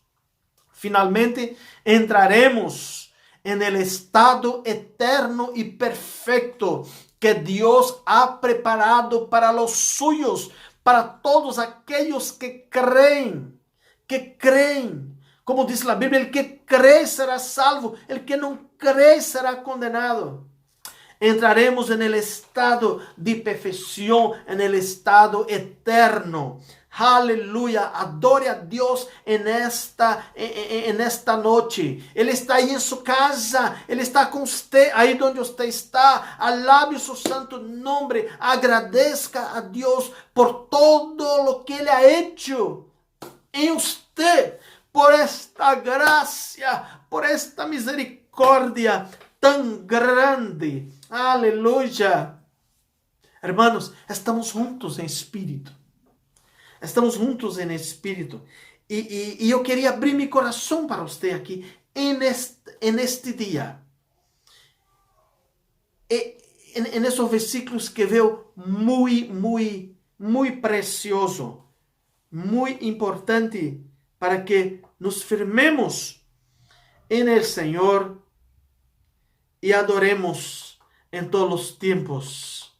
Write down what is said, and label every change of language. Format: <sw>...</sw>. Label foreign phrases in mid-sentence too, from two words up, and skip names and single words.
<es>Finalmente, entraremos en el estado eterno y perfecto que Dios ha preparado para los suyos, para todos aquellos que creen, como dice la Biblia, el que cree será salvo, el que no cree será condenado. Entraremos en el estado de perfección, en el estado eterno. Aleluya, adore a Dios en esta noche.</es> <pt>Ele está aí em sua casa, Ele está com você, aí onde você está.</pt> <es>Alabe su santo nombre,</es> <pt>agradeça a Deus por</pt> <es>todo lo que Ele ha hecho</es> <pt>em você, por esta graça, por esta misericórdia tão grande.</pt> <es>Aleluya. Hermanos, estamos juntos</es> <pt>em espírito.</pt> <es>Estamos juntos en espíritu. Y yo quería abrir mi corazón para usted aquí en este día. En esos versículos que veo muy precioso, muy importante para que nos firmemos en el Señor y adoremos en todos los tiempos.</es>